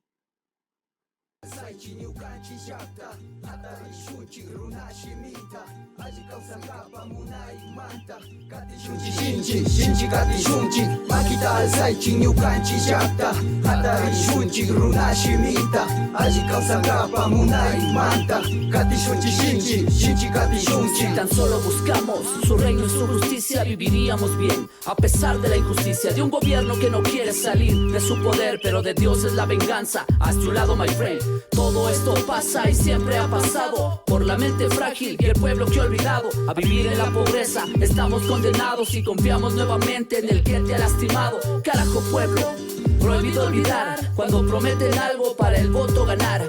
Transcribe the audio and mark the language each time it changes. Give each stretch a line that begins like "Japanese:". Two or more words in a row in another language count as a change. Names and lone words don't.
Quechua: Shinchi kati shunchi makita alsaychin ñukanchik llaqta hatarishunchik runa shimita alli kawsankapa munaymanta kati shinchi kati shunchi.
Spanish: Si tan solo buscamos su reino y su justicia viviríamos bien a pesar de la injusticia de un gobierno que no quiere salir de su poder, pero de Dios es la venganza. Hazte un lado,
English: my friend.
Spanish: Todo esto pasa y siempre ha pasado por la mente frágil y el pueblo que ha olvidado a vivir en la pobreza. Estamos condenados y confiamos nuevamente en el que te ha lastimado. Carajo, pueblo, prohibido olvidar cuando prometen algo para el voto ganar.